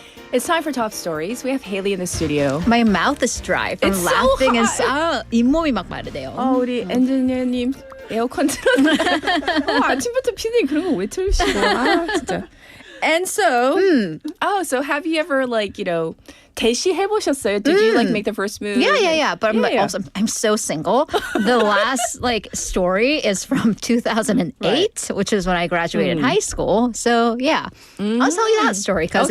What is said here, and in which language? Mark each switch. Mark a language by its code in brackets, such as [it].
[en] It's time for top stories. We have Haley in the studio. My mouth is dry from It's so laughing and hot. [ko] 잇몸이 막 마르대요. 우리 엔지니어님 에어컨 틀었네. 아침부터 피디님 그런 거 왜 틀으시고? 진짜. [en] And so, so have you ever [ko] 대시해보셨어요? [en] Did you make the first move? Yeah. But Yeah. also, I'm so single. The last story is from 2008, which is when I graduated high school. So yeah, I'll tell you that story because